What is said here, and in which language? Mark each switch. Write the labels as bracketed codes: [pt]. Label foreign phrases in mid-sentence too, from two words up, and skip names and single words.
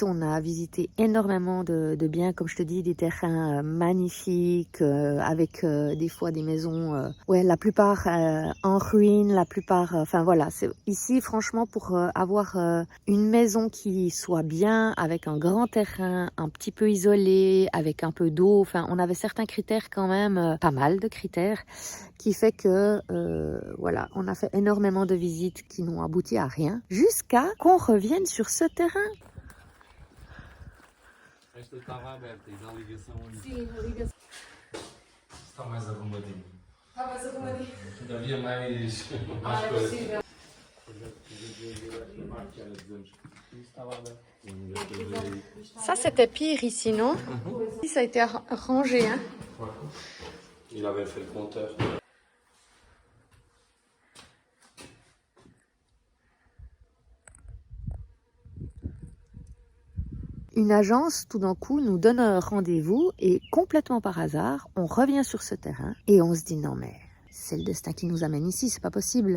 [fr] On a visité énormément de biens, comme je te dis, des terrains magnifiques, avec des fois des maisons, la plupart en ruine, la plupart, enfin voilà, c'est ici franchement pour avoir une maison qui soit bien, avec un grand terrain, un petit peu isolé, avec un peu d'eau, enfin on avait certains critères quand même, pas mal de critères, qui fait que voilà, on a fait énormément de visites qui n'ont abouti à rien, jusqu'à qu'on revienne sur ce terrain. [pt] Esta estava aberta, tens a ligação aí. Sim, a ligação. Está mais arrumadinho. Está mais arrumadinho. Havia mais É coisas. possível. [fr] Ça c'était pire ici, non? Ici ça a été rangé, hein? Il avait fait le compteur. Une agence, tout d'un coup, nous donne un rendez-vous et complètement par hasard, on revient sur ce terrain et on se dit non mais c'est le destin qui nous amène ici, c'est pas possible.